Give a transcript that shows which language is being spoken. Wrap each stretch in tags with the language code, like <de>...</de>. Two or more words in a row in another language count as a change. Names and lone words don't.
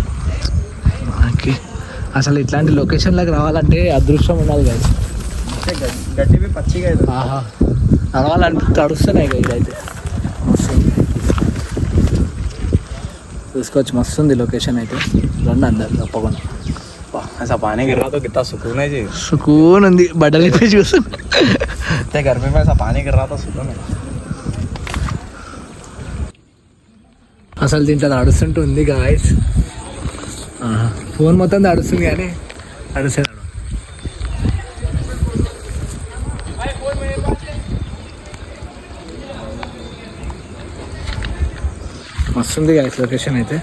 <te>మనకి అసలు ఇట్లాంటి లొకేషన్లకు రావాలంటే అదృష్టం ఉండాలి కదా. గడ్డి పచ్చిగా ఆహా నడవాలంటే తడుస్తున్నాయి కదా. ఇదైతే మస్తు చూసుకోవచ్చు, మస్తు ఉంది లొకేషన్ అయితే. రండి అందరు తప్పకుండా.</te> <hi>ऐसा पानी गिर रहा तो कितना सुकून है जी.</hi> <te>సుకూన్ ఉంది. బట్టలు అయితే చూస్తున్నా</te> <hi>गर्मी में ऐसा पानी गिर रहा था सुकून है.</hi> <te>అసలు దీంట్లో నడుస్తుంటూ ఉంది గాయస్. ఫోన్ మొత్తం నడుస్తుంది కానీ నడుస్తున్నాడు. మస్తుంది గాయస్ లొకేషన్ అయితే.</te>